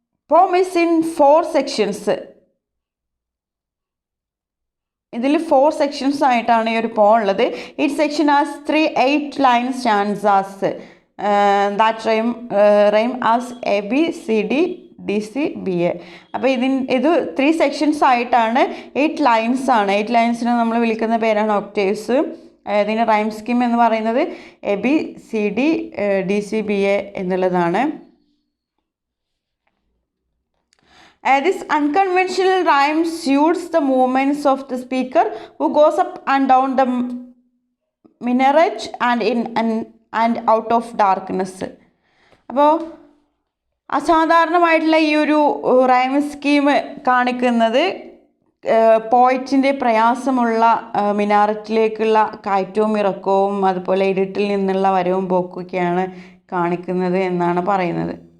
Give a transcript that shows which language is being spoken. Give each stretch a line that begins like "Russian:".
English: Poem is in 4 sections.
Malayalam: ഇതിൽ 4 sections ആയിട്ടാണ് ഈ ഒരു പോം ഉള്ളത്.
English: Each section has 3 8-line stanzas that rhyme as A B C D D C B A.
Malayalam: അപ്പോൾ ഇത് 3 സെക്ഷൻസ് ആയിട്ടാണ് 8 lines ആണ്. 8 linesനെ നമ്മൾ വിളിക്കുന്ന പേരാണ് ഒക്ടേവ്സ്. ഇതിൻ്റെ റൈം സ്കീം എന്ന് പറയുന്നത് ABCDDCBA എന്നുള്ളതാണ്.
English: This unconventional rhyme suits the movements of the speaker who goes up and down the minaret and in and out of darkness.
Malayalam: അപ്പോൾ അസാധാരണമായിട്ടുള്ള ഈ ഒരു റൈം സ്കീം കാണിക്കുന്നത് പോയിറ്റിൻ്റെ പ്രയാസമുള്ള മിനാരറ്റിലേക്കുള്ള കയറ്റവും ഇറക്കവും അതുപോലെ ഇരുട്ടിൽ നിന്നുള്ള വരവും പോക്കൊക്കെയാണ് കാണിക്കുന്നത് എന്നാണ് പറയുന്നത്.